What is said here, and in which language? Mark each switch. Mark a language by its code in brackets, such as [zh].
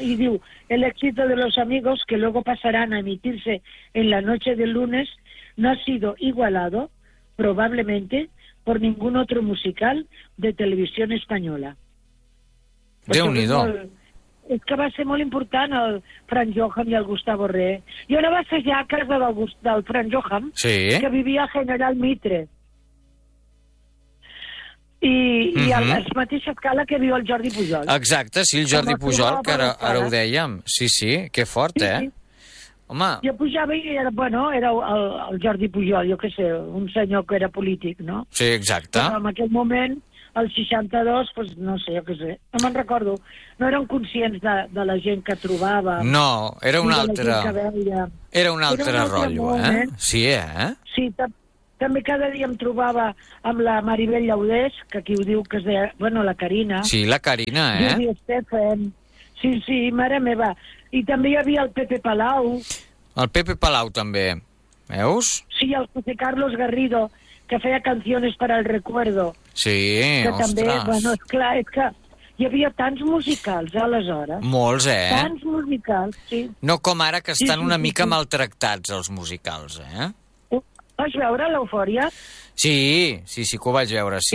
[es] Y diu, el éxito de los amigos que luego pasarán a emitirse en la noche del lunes no ha sido igualado, probablemente, por ningún otro musical de televisión española. [ca] Déu-n'hi-do. És que va ser molt important el Frank Johan i el Gustavo Re. I ara va ser ja a casa del Frank Johan, sí, que vivia a General Mitre. I a la mateixa escala que viu el Jordi Pujol. Exacte, sí, el Jordi Pujol, que ara ho dèiem. Sí, sí, que fort, eh? Sí, sí. Home... Jo pujava i era, bueno, era el Jordi Pujol, jo què sé, un senyor que era polític, no? Sí, exacte. Però en aquell moment, el 62, doncs, no sé, jo què sé, no me'n recordo. No érem conscients de la gent que trobava. No, era un altre... Era un altre rotllo, eh? Sí, eh? Sí, També cada dia em trobava amb la Maribel Llaudés, que aquí ho diu, que es deia, bueno, la Carina. Sí, la Carina, eh? Júlia Estefan. Sí, sí, mare meva. I també hi havia el Pepe Palau. El Pepe Palau, també. Veus? Sí, el José Carlos Garrido, que feia canciones para el recuerdo. Sí, que ostres. També, bueno, esclar, és que hi havia tants musicals, aleshores. Molts, eh? Tants musicals, sí. No com ara, que estan una mica maltractats, els musicals, eh? Vas veure l'Eufòria? Sí, sí, sí que ho vaig veure, sí.